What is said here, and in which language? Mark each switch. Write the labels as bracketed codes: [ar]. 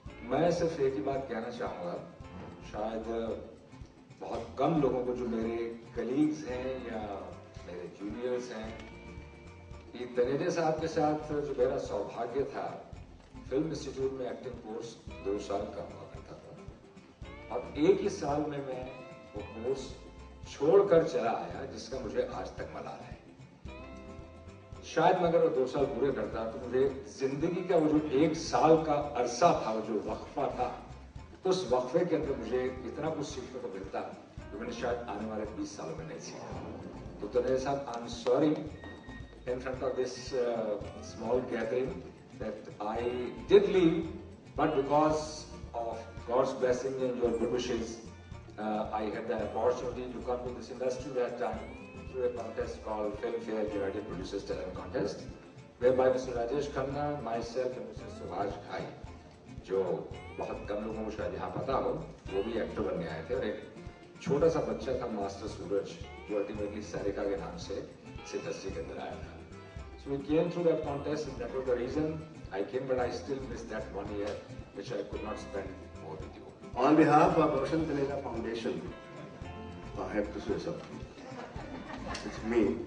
[hi] मैं सिर्फ एक ही बात कहना चाहूँगा, शायद बहुत कम लोगों को जो मेरे कलीग्स हैं या मेरे जूनियर्स हैं, कि तनेजा साहब के साथ जो मेरा सौभाग्य था, फिल्म इंस्टीट्यूट में एक्टिंग कोर्स 2 साल का हुआ करता था और एक ही साल में मैं वो कोर्स छोड़कर चला आया, जिसका मुझे आज तक मलाल है। शायद मैं अगर वो 2 साल पूरे करता तो मुझे जिंदगी का वो जो 1 साल का अरसा था, वो जो वक्फा था, उस वक्फे के अंदर मुझे इतना कुछ सीखने को मिलता जो मैंने शायद आने वाले 20 सालों में नहीं सीखा। तो तनेजा साहब, [en] I am sorry in front of this small gathering that I did leave, but because of God's blessing and your good wishes, I had the opportunity to come to this industry that time through a contest called Filmfare United Producers Talent Contest, whereby Mr. Rajesh Khanna, myself and Mr. [hi] Subhash Ghai, जो बहुत कम लोगों को शायद यहाँ पता हो, वो भी एक्टर बनने आए थे और एक छोटा सा बच्चा था मास्टर सूरज, जो अल्टीमेटली सारिका के नाम से इस इंडस्ट्री के अंदर आया था। [en] So we came through that contest, and that was the reason I came, but I still missed that 1 year, which I could not spend more with you. On behalf of Roshan Taneja Foundation, I have to say something. It's me.